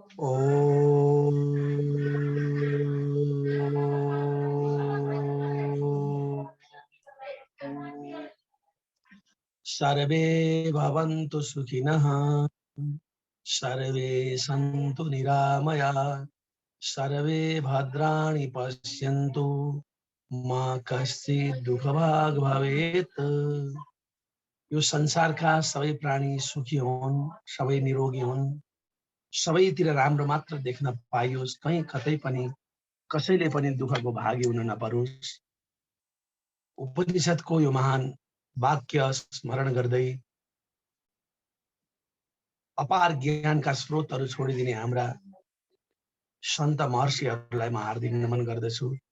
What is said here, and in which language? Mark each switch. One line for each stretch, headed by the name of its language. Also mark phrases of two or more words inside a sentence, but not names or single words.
Sanskrit: ॐ सर्वे भवन्तु सुखिनः सर्वे सन्तु निरामयाः सर्वे भद्राणि पश्यन्तु मा कश्चित् दुःखभाग् भवेत्।
Nepali: यो संसारका सबै प्राणी सुखी हुन्, सबै निरोगी हुन्, सबैतिर राम्रो मात्र देख्न पाइयोस्, कहीँ कतै पनि कसैले पनि दुःखको भागी हुन नपरोस्। उपनिषदको यो महान वाक्य स्मरण गर्दै अपार ज्ञानका स्रोतहरू छोडिदिने हाम्रा सन्त महर्षिहरूलाई म हार्दिक नमन गर्दछु।